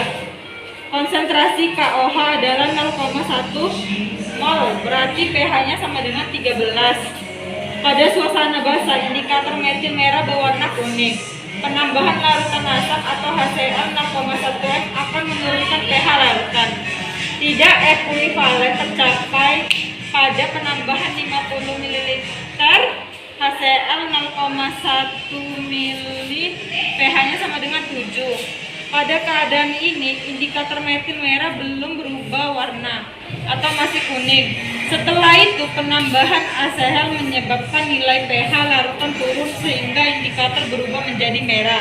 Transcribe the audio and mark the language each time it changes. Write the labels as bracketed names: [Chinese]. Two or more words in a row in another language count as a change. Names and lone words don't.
[Indonesian] Konsentrasi KOH adalah 0,1 mol, berarti pH-nya sama dengan 13. Pada suasana basah, indikator metil merah berwarna kuning. Penambahan larutan asam atau HCl 0,1 M akan menurunkan pH larutan. Tidak ekuivalen tercapai pada penambahan 50 ml HCl 0,1 ml, pH-nya sama dengan 7. Pada keadaan ini, indikator metil merah belum berubah warna atau masih kuning. Setelah itu, penambahan HCl menyebabkan nilai pH larutan turun sehingga indikator berubah menjadi merah.